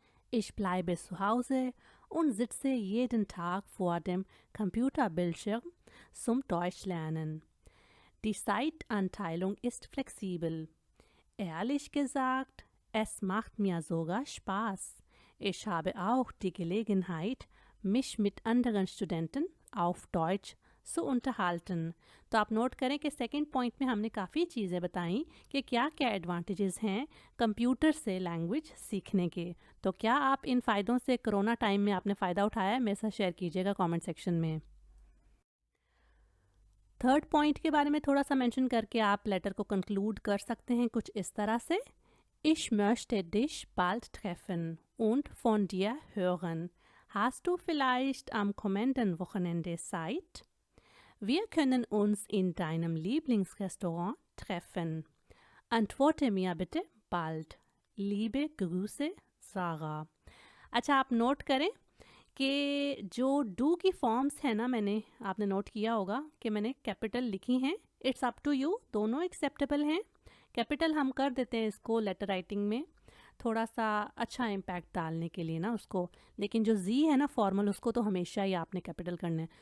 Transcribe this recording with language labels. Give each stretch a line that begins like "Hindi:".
German: Ich bleibe zu Hause und sitze jeden Tag vor dem Computerbildschirm zum Deutschlernen। Die Zeitanteilung ist flexibel. Ehrlich gesagt, es macht mir sogar Spaß. Ich habe auch die Gelegenheit, mich mit anderen Studenten auf Deutsch से unterhalten.
Hindi: तो आप note करें कि second point में हमने काफ़ी चीज़ें बताई कि क्या क्या एडवांटेजेस हैं कंप्यूटर से लैंग्वेज सीखने के। तो क्या आप इन फ़ायदों से कोरोना टाइम में आपने फ़ायदा उठाया है, मेरे साथ शेयर कीजिएगा कमेंट सेक्शन में। थर्ड पॉइंट के बारे में थोड़ा सा मेंशन करके आप लेटर को कंक्लूड कर सकते हैं कुछ इस तरह से।
German: Ich möchte dich bald treffen und von dir hören. Hast du vielleicht am kommenden Wochenende Zeit? Wir können uns in deinem Lieblingsrestaurant treffen. Antworte mir bitte bald. Liebe Grüße, Sarah.
Hindi: अच्छा, आप note करें कि जो do की forms है ना, आपने note किया होगा कि मैंने कैपिटल लिखी हैं।
English: it's up to you,
Hindi: दोनों एक्सेप्टेबल हैं। कैपिटल हम कर देते हैं इसको लेटर राइटिंग में थोड़ा सा अच्छा इम्पैक्ट डालने के लिए ना उसको, लेकिन जो जी है ना फॉर्मल, उसको तो हमेशा ही आपने कैपिटल करना है।